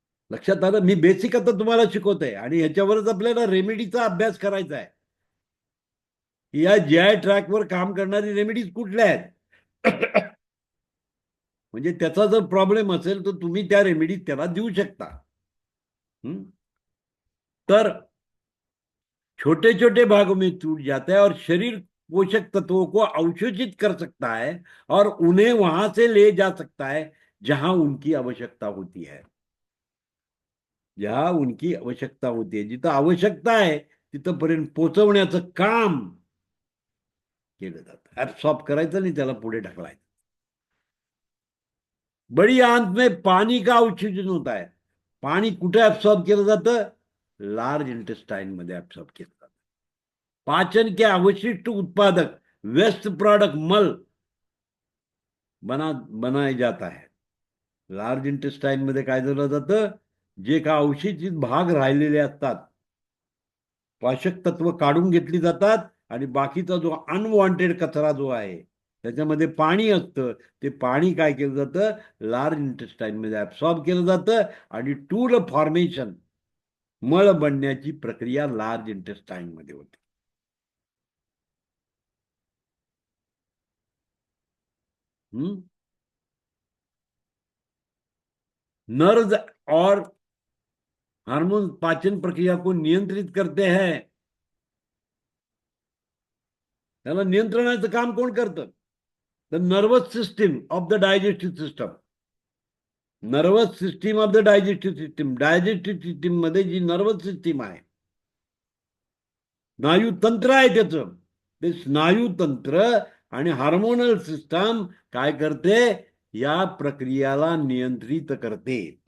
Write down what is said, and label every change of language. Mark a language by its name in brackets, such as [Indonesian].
[Marathi] लक्षात आलं? मी बेसिक आता तुम्हाला शिकवतोय, आणि ह्याच्यावरच आपल्याला रेमेडीचा अभ्यास करायचा आहे. या जीआय ट्रॅकवर काम करणारी रेमेडीज कुठल्या आहेत? म्हणजे त्याचा जर प्रॉब्लेम असेल तर तुम्ही त्या रेमेडीज त्याला देऊ शकता. [Hindi] तर छोटे छोटे भागों में टूट जाता है और शरीर पोषक तत्वों को अवशोषित कर सकता है और उन्हें वहां से ले जा सकता है जहां उनकी आवश्यकता होती है. जहां उनकी आवश्यकता होती है, [Marathi] जिथं आवश्यकता आहे तिथपर्यंत पोहोचवण्याचं काम केलं जातं. ऍब्सॉर्ब करायचं आणि त्याला पुढे ढकलायचं. [Hindi] बड़ी आंत में पानी का अवशोषण होता है. [Marathi] पाणी कुठे ऍब्सॉर्ब केलं जातं? लार्ज इंटेस्टाइन मध्ये ऍब्सॉर्ब केलं जातं. [Hindi] पाचन के अवशिष्ट उत्पादक वेस्ट प्रोडक्ट मल बनाया जाता है. [Marathi] लार्ज इंटेस्टाइन मध्ये काय झालं जातं, जे का अवशिष्ट भाग राहिलेले असतात, पोषक तत्व काढून घेतली जातात आणि बाकीचा जो अनवॉन्टेड कचरा जो आहे त्याच्यामध्ये पाणी असतं, ते पाणी काय केलं जातं, लार्ज इंटेस्टाइन मध्ये ऍब्सॉर्ब केलं जातं आणि टूल फॉर्मेशन मळ बनण्याची प्रक्रिया लार्ज इंटेस्टाइन मध्ये होते. [Hindi] नर्व्स और हार्मोन पाचन प्रक्रिया को नियंत्रित करते हैं. [Marathi] त्याला नियंत्रणाचं काम कोण करतं? [English] The nervous system of the digestive system. Nervous system of the digestive system. [Marathi] Digestive system मध्ये जी नर्वस सिस्टीम आहे, स्नायू तंत्र आहे त्याचं, ते स्नायू तंत्र आणि हार्मोनल सिस्टम काय करते, या प्रक्रियाला नियंत्रित करते.